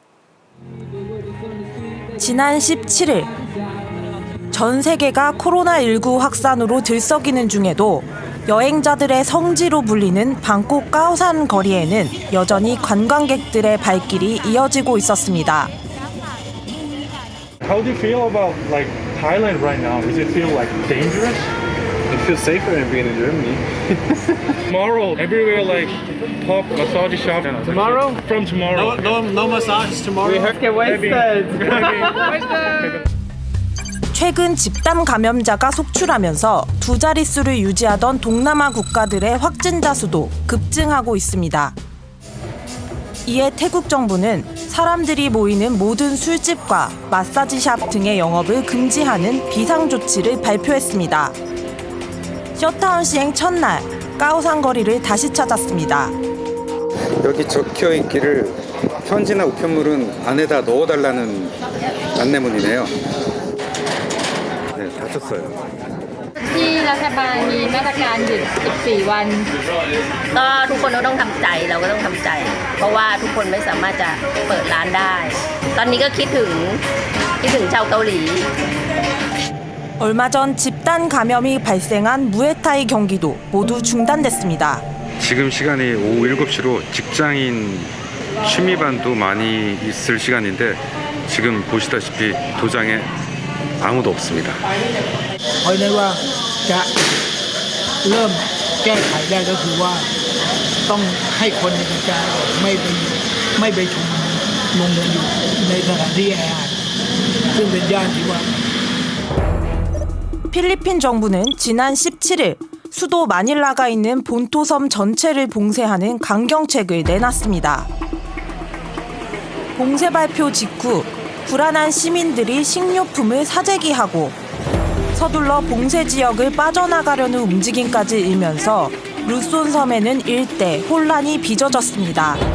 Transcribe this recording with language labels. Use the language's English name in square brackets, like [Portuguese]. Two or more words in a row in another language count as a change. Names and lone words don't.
[Korean] 지난 17일 전 세계가 코로나19 확산으로 들썩이는 중에도 여행자들의 성지로 불리는 방콕 까오산 거리에는 여전히 관광객들의 발길이 이어지고 있었습니다. [English] How do you feel about like Thailand right now? Does it feel like dangerous? It feels safer than being in Germany. Tomorrow, everywhere like pop massage shop. Tomorrow? From tomorrow. No massages tomorrow. We have get wasted. [Korean] 최근 집단 감염자가 속출하면서 두 자릿수를 유지하던 동남아 국가들의 확진자 수도 급증하고 있습니다. 이에 태국 정부는 사람들이 모이는 모든 술집과 마사지샵 등의 영업을 금지하는 비상조치를 발표했습니다. 셧다운 시행 첫날, 까오산 거리를 다시 찾았습니다. 여기 적혀 있기를 편지나 우편물은 안에다 넣어달라는 안내문이네요. 네, 다 썼어요. [Thai] ที่รัฐบาลมีมาตรการหยุด14 วันก็ทุกคนต้องทำใจเราก็ต้องทำใจเพราะว่าทุกคนไม่สามารถจะเปิดร้านได้ตอนนี้ก็คิดถึงชาวเกาหลี [Korean] 얼마 전 집단 감염이 발생한 무에타이 경기도 모두 중단됐습니다. 지금 시간이 오후 7시로 직장인 취미반도 많이 있을 시간인데 지금 보시다시피 도장에 아무도 없습니다. [Thai] เอาเลยว่าจะเริ่มแก้ไขได้ก็คือว่าต้องให้คนในกระจายไม่ไปชุมนุมกันอยู่ในสถานที่แออัดซึ่งเป็นย่านที่ว่า [Korean] 필리핀 정부는 지난 17일 수도 마닐라가 있는 본토섬 전체를 봉쇄하는 강경책을 내놨습니다. 봉쇄 발표 직후 불안한 시민들이 식료품을 사재기하고 서둘러 봉쇄 지역을 빠져나가려는 움직임까지 일면서 루손 섬에는 일대 혼란이 빚어졌습니다.